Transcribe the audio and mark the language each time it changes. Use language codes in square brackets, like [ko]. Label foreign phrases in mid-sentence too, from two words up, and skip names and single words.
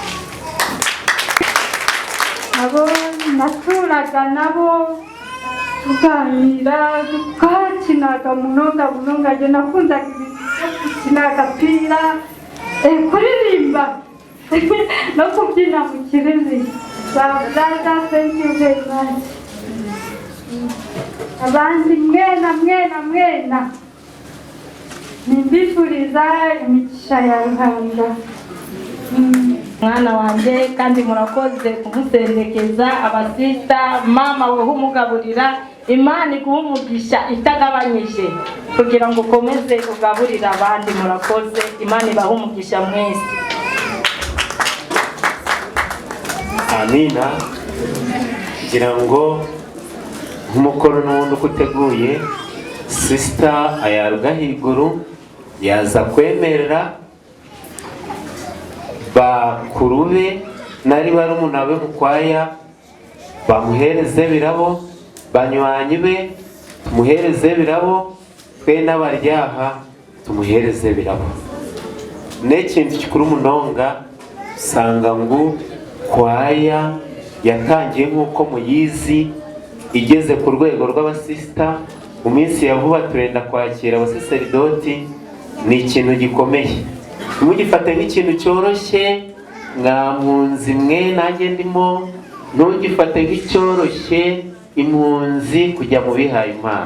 [rw] abo naturaga nabo tuganira tukakinaga munonga je nakundaga gukina agapira kuririmba no kubyina mu kirimi bazaza [en] thank you very much. [rw] Abandi mwena nimbifuriza imigisha ya Ruhanga. Mwana wanje kandi murakoze kumusendekeza abasista mama we humugaburira Imana iguhumugisha itagabanyije kugira ngo ukomeze ugaburira abandi murakoze Imana ibahumugisha mwese. Amina. Kugira ngo nk'umukoro n'ubundi uteguye Sister Ayaruga Higuru yaza kwemerera bakuru be nari barumuna be mukwaya bamuhereze birabo banywanyi be tumuhereze birabo twe n'abaryaha tumuhereze birabo. N'ekintu kikuru munonga sanga ngo kwaya yatangiye nk'uko muyizi igeze ku rwego rw'abasista mu minsi ya vuba turenda kwakira abasaseridoti. Ni ikintu gikomeye ntimugifate nk'ikintu cyoroshye mpunzi mwe nanjye ndimo ntugifate nk'icyoroshye impunzi kujya mu bihaye Imana.